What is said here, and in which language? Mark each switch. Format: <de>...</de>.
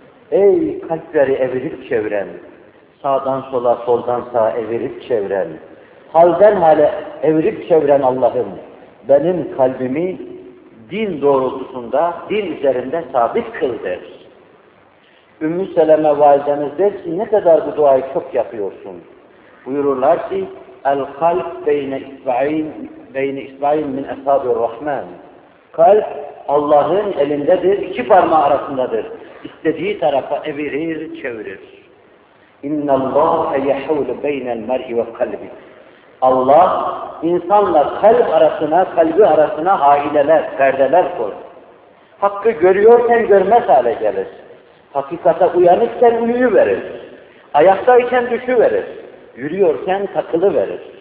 <tr>Ey kalpleri evirip çeviren, sağdan sola, soldan sağa evirip çeviren, halden hale evirip çeviren Allah'ım, benim kalbimi din doğrultusunda, din üzerinde sabit kıl der. Ümmü Seleme validemiz der ki, ne kadar bu duayı çok yapıyorsun. Buyururlar ki,</tr> <ar>el-kalb beyni isba'in min esabir rahman.</ar> <tr>Kalp Allah'ın elindedir, iki parmağı arasındadır. İstediği tarafa evirir, çevirir.</tr> <ar>اِنَّ اللّٰهَ يَحَوْلُ بَيْنَ الْمَرْءِ وَقَلْبِهِ</ar> <tr>Allah insanla kalp arasına, kalbi arasına aileler, perdeler koydu. Hakkı görüyorken görmez hale gelir. Hakikate uyanırken uyuyuverir. Ayaktayken düşüverir. Yürüyorken takılıverir.</tr>